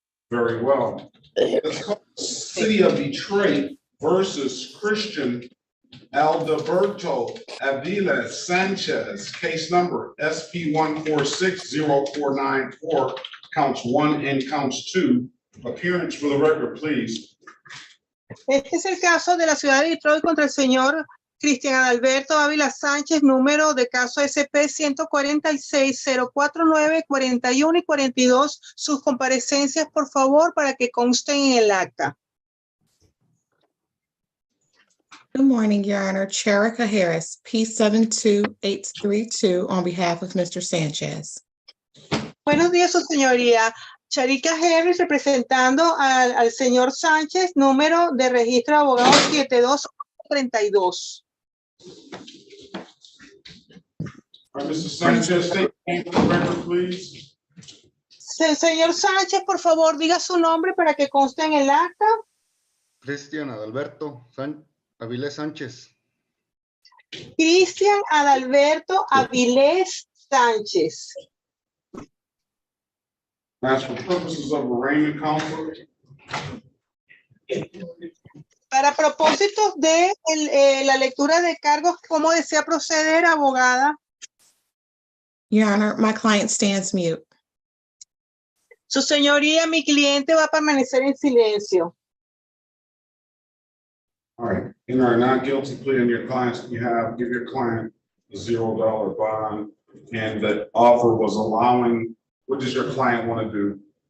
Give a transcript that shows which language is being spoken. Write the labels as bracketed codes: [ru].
[en] Very well. Let's call City of Detroit versus Christian Alberto Avila Sanchez, case number SP 1460494, counts 1 and counts 2. Appearance for the record, please. [es] Este es el caso de la ciudad de Detroit contra el señor Cristian Adalberto Ávila Sánchez, número de caso SP 146-049, 41 y 42. Sus comparecencias, por favor, para que consten en el acta. [en] Good morning, Your Honor. Cherica Harris, P72832, on behalf of Mr. Sanchez. [es] Buenos días, su señoría. Charica Harris, representando al señor Sánchez, número de registro de abogados 7232. [en] All right, Mr. Sanchez, state your name for the record, please. [es] Señor Sánchez, por favor, diga su nombre para que conste en el acta. Cristian Adalberto Avilés Sánchez. Cristian Adalberto Avilés Sánchez. [en] That's for purposes of arraignment, counsel. [es] Para propósitos de la lectura de cargos, ¿cómo desea proceder, abogada? [en] Your Honor, my client stands mute. [es] Su señoría, mi cliente va a permanecer en silencio. [en] All right, in our not guilty plea on your client's behalf, give your client a $0 bond, and the offer was allowing, what does your client want to do?